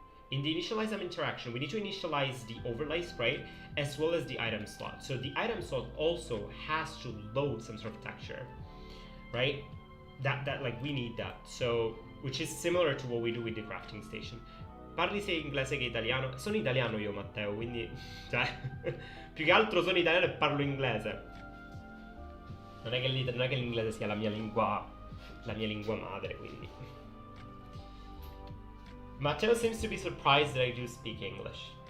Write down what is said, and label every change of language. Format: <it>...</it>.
<en>In the initialize interaction, we need to initialize the overlay sprite as well as the item slot. So the item slot also has to load some sort of texture, right? We need that. So, which is similar to what we do with the crafting station.</en> <it>Parli sia inglese che italiano. Sono italiano io, Matteo, quindi più che altro sono italiano e parlo inglese. Non è che l'inglese sia la mia lingua madre, quindi.</it> <en>Matteo seems to be surprised that I do speak English.</en>